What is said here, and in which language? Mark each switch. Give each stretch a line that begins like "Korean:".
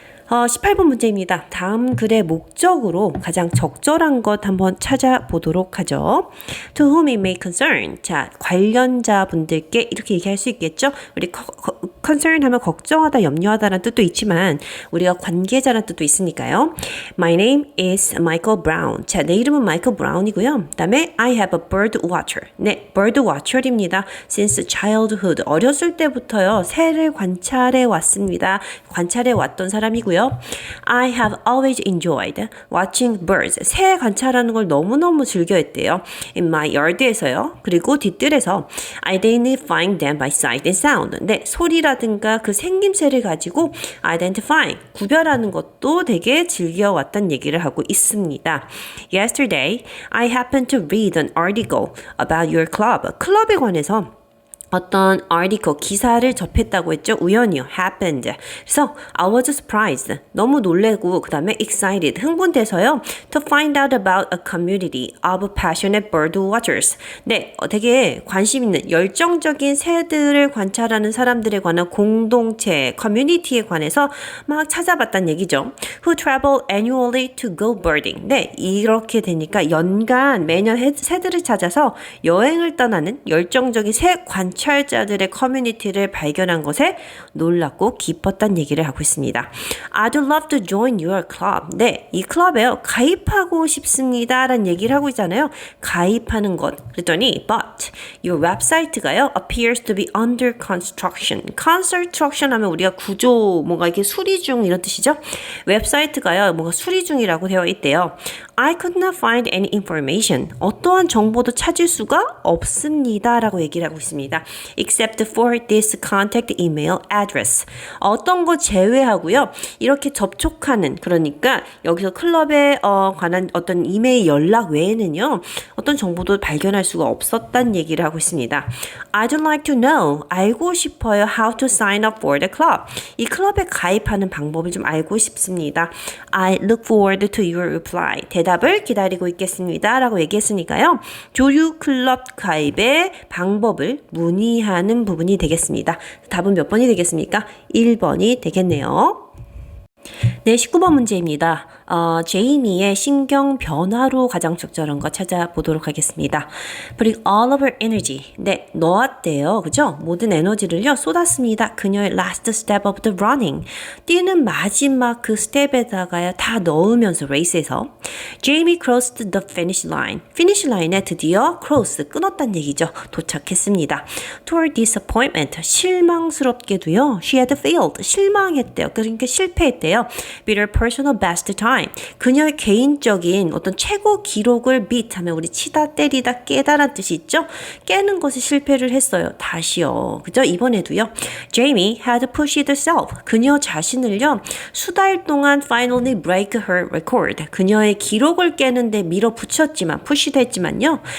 Korean: 18번 문제입니다. 다음 글의 목적으로 가장 적절한 것 한번 찾아보도록 하죠.
English: To whom it may concern.
Korean: 자, 관련자분들께 이렇게 얘기할 수 있겠죠. 우리 concern 하면 걱정하다, 염려하다라는 뜻도 있지만 우리가 관계자라는 뜻도 있으니까요.
English: My name is Michael Brown.
Korean: 자, 내 이름은 Michael Brown이고요. 그 다음에
English: I have a bird watcher.
Korean: 네, bird watcher입니다.
English: Since childhood.
Korean: 어렸을 때부터요. 새를 관찰해 왔습니다. 관찰해 왔던 사람이고요.
English: I have always enjoyed watching birds.
Korean: 새 관찰하는 걸 너무너무 즐겨했대요.
English: In my yard에서요.
Korean: 그리고 뒤뜰에서
English: identifying them by sight and sound.
Korean: 네, 소리라든가 그 생김새를 가지고 identifying, 구별하는 것도 되게 즐겨왔다는 얘기를 하고 있습니다.
English: Yesterday, I happened to read an article about your club.
Korean: 클럽에 관해서 어떤 article, 기사를 접했다고 했죠. 우연히요. happened. 그래서
English: I was surprised.
Korean: 너무 놀래고 그 다음에 excited. 흥분돼서요.
English: to find out about a community of passionate bird watchers.
Korean: 네, 되게 관심 있는 열정적인 새들을 관찰하는 사람들에 관한 공동체, 커뮤니티에 관해서 막 찾아봤다는 얘기죠.
English: who travel annually to go birding.
Korean: 네, 이렇게 되니까 연간 매년 새들을 찾아서 여행을 떠나는 열정적인 새 관찰자들의 커뮤니티를 발견한 것에 놀랍고 기뻤다는 얘기를 하고 있습니다.
English: I'd love to join your club.
Korean: 네, 이 클럽에요. 가입하고 싶습니다. 라는 얘기를 하고 있잖아요. 가입하는 것. 그랬더니
English: but your website가요. appears to be under construction.
Korean: construction 하면 우리가 구조, 뭔가 이렇게 수리 중 이런 뜻이죠. 웹사이트가요. 뭔가 수리 중이라고 되어 있대요.
English: I could not find any information.
Korean: 어떠한 정보도 찾을 수가 없습니다. 라고 얘기를 하고 있습니다.
English: Except for this contact email address.
Korean: 어떤 거 제외하고요. 이렇게 접촉하는, 그러니까 여기서 클럽에 관한 어떤 이메일 연락 외에는요. 어떤 정보도 발견할 수가 없었다는 얘기를 하고 있습니다.
English: I'd like to know.
Korean: 알고 싶어요.
English: How to sign up for the club.
Korean: 이 클럽에 가입하는 방법을 좀 알고 싶습니다.
English: I look forward to your reply.
Korean: 대답을 기다리고 있겠습니다. 라고 얘기했으니까요. 조류 클럽 가입의 방법을 문의하는 부분이 되겠습니다. 답은 몇 번이 되겠습니까? 1번이 되겠네요. 네, 19번 문제입니다. 제이미의 신경 변화로 가장 적절한 거 찾아보도록 하겠습니다.
English: Putting all of her energy.
Korean: 네, 놓았대요. 그죠? 모든 에너지를요, 쏟았습니다.
English: 그녀의 last step of the running.
Korean: 뛰는 마지막 그 스텝에다가요, 다 넣으면서 레이스에서
English: Jamie crossed the finish line.
Korean: 피니시 라인에 드디어 cross, 끊었다는 얘기죠. 도착했습니다.
English: To her disappointment.
Korean: 실망스럽게도요,
English: she had failed.
Korean: 실망했대요. 그러니까 실패했대요.
English: Beat her personal best time.
Korean: 그녀의 개인적인 어떤 최고 기록을 beat 하면 우리 치다, 때리다, 깨다란 뜻이 있죠? 깨는 것에 실패를 했어요. 다시요. 그죠? 이번에도요.
English: Jamie had pushed herself.
Korean: 그녀 자신을요. 수달 동안
English: finally break her record.
Korean: 그녀의 기록을 깨는데 밀어붙였지만, pushed 했지만요.